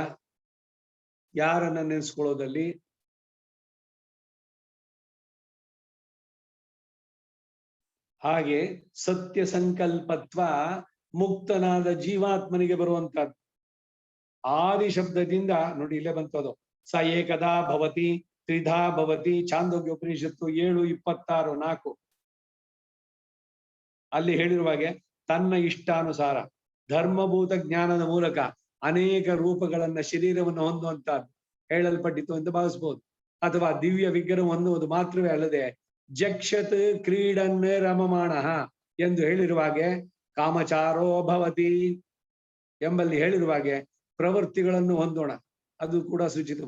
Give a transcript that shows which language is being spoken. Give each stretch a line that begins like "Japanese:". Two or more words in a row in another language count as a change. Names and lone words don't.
Kannada: ಯಾರನ್ನ ನೆನ್ಸ್ಕೊಳ್ಳೋದಲ್ಲಿ? ಹಾಗೆ ಸತ್ಯ ಸಂಕಲ್ಪತ್ವ ಮುಕ್ತನಾದ ಜೀವಾತ್ಮನಿಗೆ ಬರುವಂತಹದ್ದು. ಆದಿ ಶಬ್ದದಿಂದ ನೋಡಿ ಇಲ್ಲೇ ಬಂತದು.
Sanskrit: ಸ ಏಕದಾ ಭವತಿ, ತ್ರಿಧಾ ಭವತಿ,
Kannada: ಛಾಂದೋಗ್ಯ ಉಪನಿಷತ್ತು 7:26-4 ಅಲ್ಲಿ ಹೇಳಿರುವಾಗೆ ತನ್ನ ಇಷ್ಟಾನುಸಾರ ಧರ್ಮಭೂತ ಜ್ಞಾನದ ಮೂಲಕ ಅನೇಕ ರೂಪಗಳನ್ನ ಶರೀರವನ್ನು ಹೊಂದುವಂತಹದ್ದು ಹೇಳಲ್ಪಟ್ಟಿತು ಎಂದು ಭಾವಿಸಬಹುದು. ಅಥವಾ ದಿವ್ಯ ವಿಗ್ರಹ ಹೊಂದುವುದು ಮಾತ್ರವೇ ಅಲ್ಲದೆ
Sanskrit: ಜಕ್ಷತ್ ಕ್ರೀಡನ್ ರಮಮಾಣ
Kannada: ಎಂದು ಹೇಳಿರುವಾಗೆ
Sanskrit: ಕಾಮಚಾರೋ ಭವತಿ
Kannada: ಎಂಬಲ್ಲಿ ಹೇಳಿರುವಾಗೆ ಪ್ರವೃತ್ತಿಗಳನ್ನು ಹೊಂದೋಣ, ಅದು ಕೂಡ ಸೂಚಿತವು.